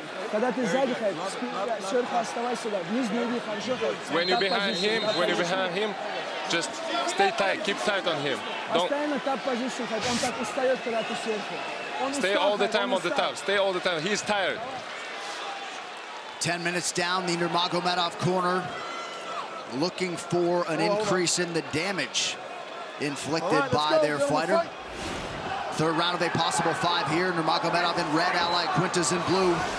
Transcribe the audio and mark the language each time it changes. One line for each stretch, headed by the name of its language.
Russian: Когда ты сзади, Хайб, сверху оставайся сюда. Вниз не иди, хорошо, Хайб.
English: When you're behind him, just stay tight. Keep tight on him. Don't
Russian: Постоянно тап позицию, Хайб. Он так устает, когда ты сверху.
English: stay all the time on the top. Stay all the time. He's tired. 10 minutes down, the Nurmagomedov corner looking for an increase in the damage inflicted by their fighter. Third round of a possible 5 here. Nurmagomedov in red, Iaquinta's in blue.